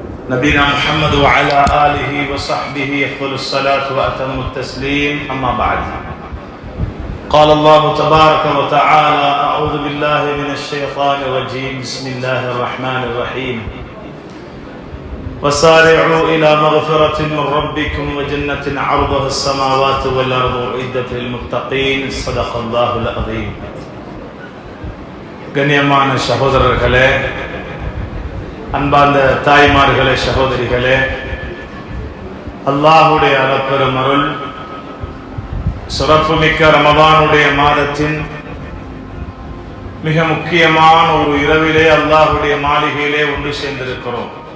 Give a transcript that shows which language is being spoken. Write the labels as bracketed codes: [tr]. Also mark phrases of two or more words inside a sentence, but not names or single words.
[ar] نبينا محمد وعلى آله وصحبه أفضل الصلاة وأتم التسليم أما بعد قال الله تبارك وتعالى أعوذ بالله من الشيطان الرجيم بسم الله الرحمن الرحيم وسارعوا إلى مغفرة من ربكم وجنة عرضها السماوات والأرض أعدت للمتقين صدق الله العظيم [ta] கண்ணியமான சகோதரர்களே, அன்பார்ந்த தாய்மார்களே, சகோதரிகளே, அல்லாஹ்வுடைய அருட்பெரும் அருள் சிறப்புமிக்க ரமதானுடைய மாதத்தின் மிக முக்கியமான ஒரு இரவிலே அல்லாஹ்வுடைய மாளிகையிலே ஒன்று சேர்ந்திருக்கிறோம்.